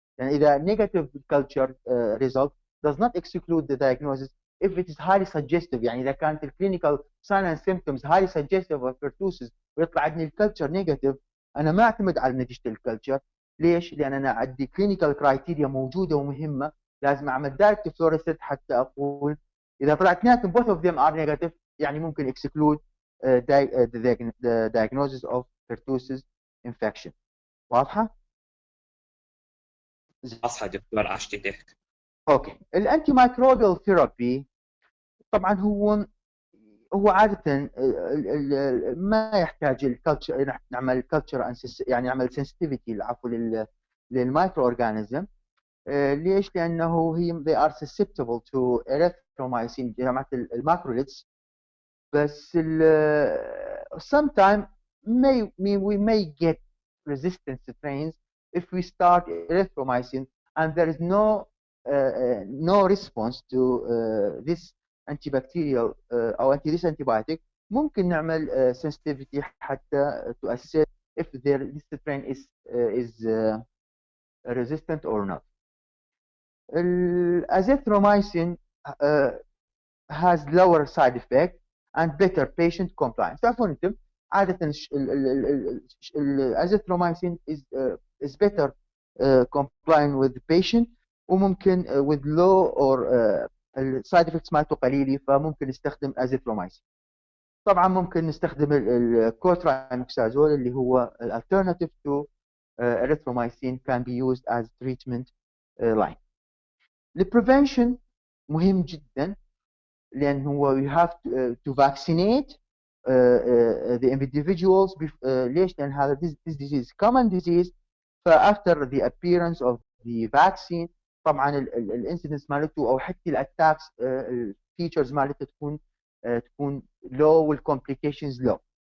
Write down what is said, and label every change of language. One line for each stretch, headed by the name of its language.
Arabic: يعني اذا نيجاتيف
English: culture result does not exclude the diagnosis if it is highly suggestive.
Arabic: يعني اذا كانت الكلينيكال
English: sign and symptoms highly suggestive of pertussis
Arabic: ويطلع عندي الكلتشر نيجاتيف، انا ما اعتمد على نتيجه الكلتشر. ليش؟ لان انا عندي كلينيكال كرايتيريا موجوده ومهمه، لازم اعمل دايركت فلوريسنت حتى اقول اذا طلع اثنيناتهم
English: both of them are negative
Arabic: يعني ممكن
English: exclude the diagnosis of pertussis infection.
Arabic: واضحه؟ واضحة دكتور، عشتك. اوكي. الانتي مايكروبيال ثيرابي طبعا هو عاده ما يحتاج الكلتشر، نعمل كلتشر يعني نعمل سنسيتيفيتي عفوا للمايكرو اورجانيزم. ليش؟ لانه
English: they are susceptible to erythromycin
Arabic: جماعه الماكروليتس.
English: بس sometimes we may get resistant strains if we start erythromycin and there is no response to this antibacterial او this antibiotic.
Arabic: ممكن نعمل
English: sensitivity حتى to assess if this strain is resistant or not. الازيثروميسين has lower side effect and better patient compliance.
Arabic: تعرفون انتم عاده الازيثروميسين
English: is better complying with the patient،
Arabic: وممكن
English: with low or
Arabic: السايد افكتس مالته قليله، فممكن نستخدم ازيثروميسين. طبعا ممكن نستخدم الكوترايموكسازول اللي هو
English: alternative to erythromycin can be used as treatment line.
Arabic: البريفنشن مهم جدا، لان هو
English: you have to vaccinate the individuals.
Arabic: ليش؟ لان هذا this disease common disease. ف
English: after the appearance of the vaccine
Arabic: طبعا الانسيدنس مالته او حتى الاتاكس الفيتشرز مالته تكون low والcomplications low.